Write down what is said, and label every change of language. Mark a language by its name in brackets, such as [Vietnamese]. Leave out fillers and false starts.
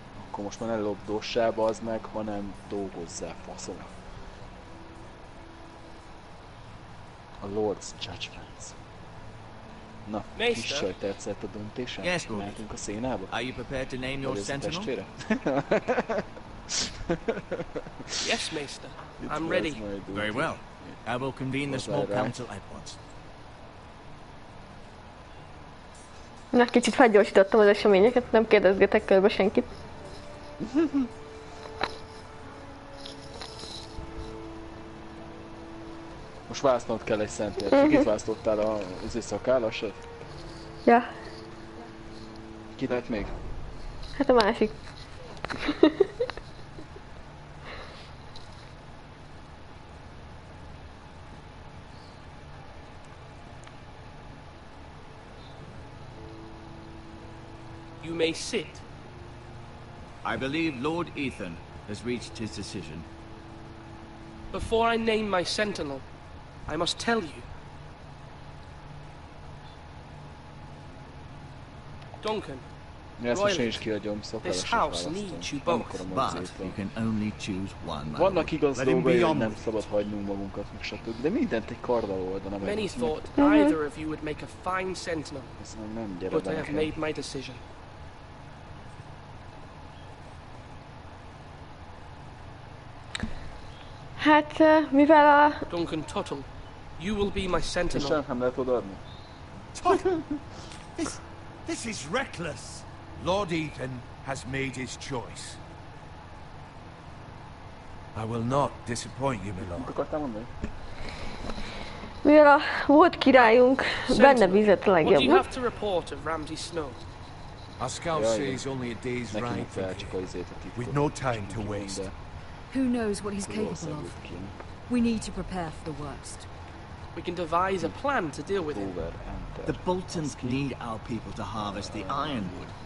[Hungarian] Akkor most már ne lopdossál, bazd meg, hanem dolgozzál, faszom. A Lord's Judgments. Na, kis csaj tetszett a döntésem? [English] Yes, [Hungarian] mehetünk a szénába? [English] Are you prepared to name your sentinel? Yes, Maester. I'm ready. Very well. I will convene the small council at once. [Hungarian] Na, kicsit felgyorsítottam az eseményeket, nem kérdezgetek körbe senkit. Most választanod kell egy szentért. Kit választottál az szakállasat? Ja. Ki lett még? Hát a másik. [English] You may sit. I believe Lord Ethan has reached his decision. Before I name my sentinel, I must tell you. Duncan, this house needs you both. But you can only choose one. [Hungarian] Vannak igaz dolgai, hogy nem szabad hagynunk magunkat, meg stb. De mindent egy karddal oldana meg. [English] Many thought either of you would make a fine sentinel, but I have made my decision. [Hungarian] Hát, mivel a... [English] Duncan Tuttle, you will be my sentinel. [Hungarian] Nem lehet odaadni. [English] This is reckless. Lord Ethan has made his choice. I will not disappoint you, my lord. [Hungarian] Mivel a volt királyunk benne bízott a [English] What do you [Hungarian] legjobban. [English] have to report of Ramsay Snow? Our scout says only a day's ride from here. We've no time to waste. Who knows what he's capable of? We need to prepare for the worst. We can devise a plan to deal with him. The Boltons need our people to harvest the ironwood.